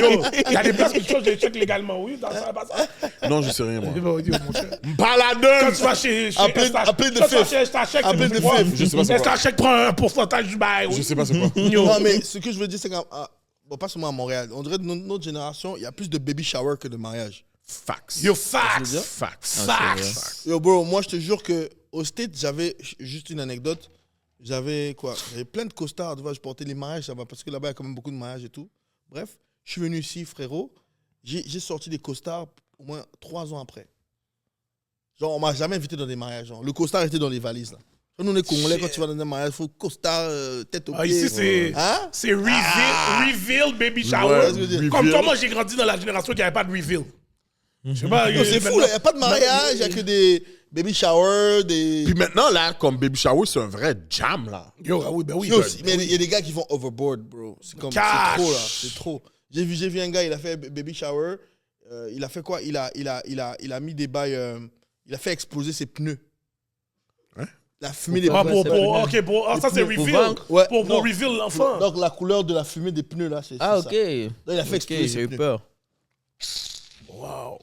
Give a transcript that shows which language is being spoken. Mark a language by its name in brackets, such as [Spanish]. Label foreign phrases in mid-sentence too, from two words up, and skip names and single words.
[French] Yo, il y a des places qui changent les chèques légalement, oui. Dans ça, pas ça. Non, je sais rien, moi. Eh ben, yo, mon cher. Quand Baladon! tu vas chez Appelez- Estache, appelez de quand tu vas fif. chez Estache, c'est Appelez de plus quoi? fif. Je sais pas c'est quoi. Estache prend un pourcentage du bail, oui. Je sais pas c'est quoi. Yo. Non, mais ce que je veux dire, c'est que. Bon, pas seulement à Montréal. On dirait que notre génération, il y a plus de [English] baby shower [French] que de mariage. Fax. [English] Yo, facts. [French] Fax. Facts. [English] Yo, bro, [French] moi, je te jure que au States, j'avais juste une anecdote. J'avais quoi? J'avais plein de costards. Tu vois, je portais les mariages, ça va, parce que là-bas, il y a quand même beaucoup de mariages et tout. Bref, je suis venu ici, frérot. J'ai sorti des costards au moins 3 ans après. Genre, on m'a jamais invité dans des mariages. Genre. Le costard était dans les valises, là. Nous, on est Congolais, quand tu vas dans un mariage, il faut costard, tête au Ah, pied. ici, c'est Hein? c'est [English] reveal baby [French] Ouais, shower. reveal. Comme toi, moi, j'ai grandi dans la génération qui n'avait pas de reveal. Je sais pas. Yo, c'est fou, là. Il n'y a pas de mariage, il n'y a que des [English] baby showers, [French] des. Puis maintenant, là, comme [English] Baby Shower, [French] c'est un vrai jam, là. Yo, ah oui, ben oui. Yo, ben, mais il y a des gars qui vont overboard, bro. C'est comme c'est Cash. trop là, c'est trop. J'ai vu un gars, il a fait [English] baby shower. [French] Il a fait quoi? Il a mis des bails. Il a fait exploser ses pneus. Hein? Il a fumé des Ah, pneus. ok, ça c'est Pour reveal. vaincre? Ouais, Pour non. reveal l'enfant. Donc la couleur de la fumée des pneus là, c'est Ah, c'est ok. ça. Là, il a fait Ok, exploser j'ai ses eu pneus. peur. Wow.